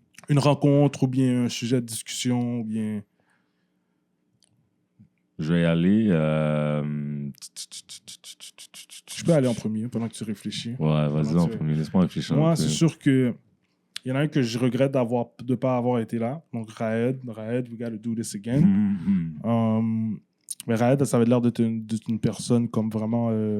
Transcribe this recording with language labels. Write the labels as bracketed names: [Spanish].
[French] Une rencontre ou bien un sujet de discussion ou bien... Je vais y aller. Je peux aller en premier pendant que tu réfléchis. Ouais, vas-y en premier. Laisse-moi réfléchir. Moi, un peu. c'est sûr que il y en a un que je regrette de ne pas avoir été là. [English] Donc, Raed, we gotta do this again. [French] Mais Raed, ça avait l'air d'être une personne comme vraiment...